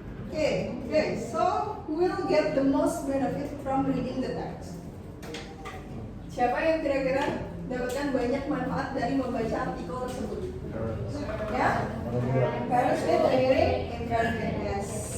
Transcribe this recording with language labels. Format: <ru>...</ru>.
<en>Okay, guys, so who will get the most benefit from reading the text?</en> <id>Siapa yang kira-kira dapatkan banyak manfaat dari membaca artikel tersebut? Ya?</id> <en>Parents with reading encouragement, yes.</en>